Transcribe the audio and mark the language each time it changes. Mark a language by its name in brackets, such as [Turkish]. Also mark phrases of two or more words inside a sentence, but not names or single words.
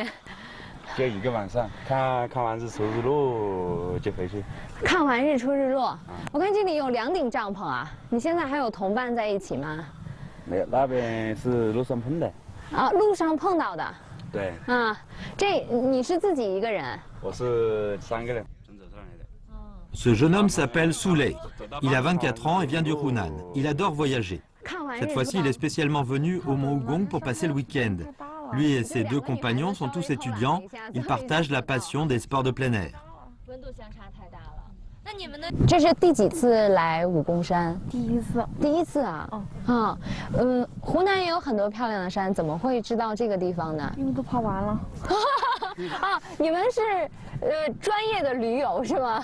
[Chinese] 就一个晚上，看完日出日落就回去。看完日出日落，我看这里有2顶帐篷啊。你现在还有同伴在一起吗？没有，那边是路上碰的。啊，路上碰到的。对。啊，你是自己一个人？我是3个人。 [French] Ce jeune homme s'appelle Souley. Il a 24 ans et vient du Hunan. Il adore voyager. Cette fois-ci, il est spécialement venu au Mont Hugong pour passer le week-end. Lui et ses 2 compagnons sont tous étudiants. Ils partagent la passion des sports de plein air. [Chinese] 这是第几次来武功山？第一次。第一次啊？湖南也有很多漂亮的山，怎么会知道这个地方呢？因为都跑完了。啊，你们是专业的驴友是吗？